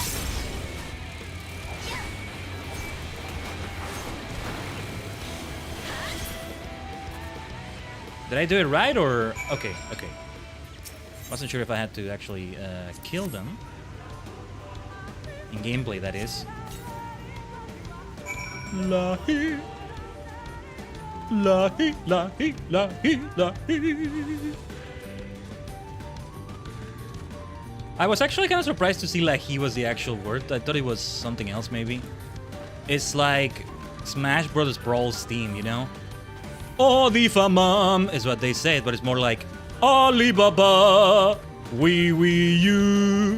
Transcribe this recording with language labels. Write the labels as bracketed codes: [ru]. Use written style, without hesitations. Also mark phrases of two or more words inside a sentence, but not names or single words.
[en] Did I do it right or okay? Wasn't sure if I had to actually kill them in gameplay, that is. Lahi. Lahi, lahi, lahi, lahi. I was actually kind of surprised to see lahi was the actual word. I thought it was something else maybe. It's like Smash Brothers Brawl's theme, you know? Olifa mom is what they said, but it's more like Alibaba, wee wee you.